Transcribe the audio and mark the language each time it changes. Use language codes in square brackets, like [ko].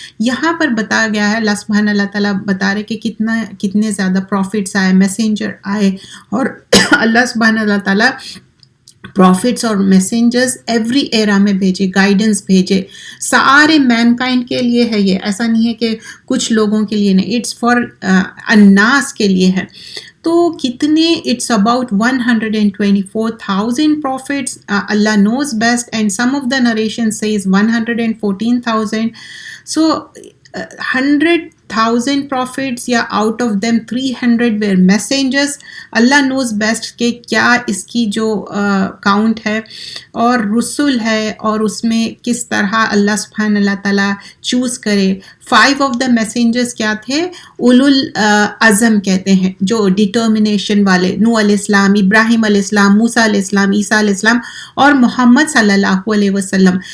[ur] یہاں پر بتایا گیا ہے، اللہ سبحانہ اللہ تعالیٰ بتا رہے کہ کتنے زیادہ پروفٹس آئے، میسنجر آئے، اور اللہ سبحانہ اللہ تعالیٰ پروفٹس اور میسنجرز [en] every era [ur] میں بھیجے، گائیڈنس بھیجے. سارے مین کائنڈ کے لیے ہے یہ، ایسا نہیں ہے کہ کچھ لوگوں کے لیے نہیں، [en] it's for [ur] الناس کے لیے ہے. تو کتنے، [en] It's about 124,000 prophets. Allah knows best, and some of the narration says 114,000. So 100,000 prophets یا out of them 300 were messengers. [ur] Allah [en] knows best [ur] کہ کیا اس کی جو کاؤنٹ ہے اور رسول ہے اور اس میں کس طرح اللہ سبحانہ اللہ تعالیٰ چوز کرے. [en] 5 of the messengers [ur] کیا تھے؟ اولو العزم کہتے ہیں، جو ڈٹرمنیشن والے، نوح علیہ السلام، ابراہیم علیہ السلام، موسیٰ علیہ السلام، عیسیٰ علیہ السلام اور محمد صلی اللہ علیہ وسلم.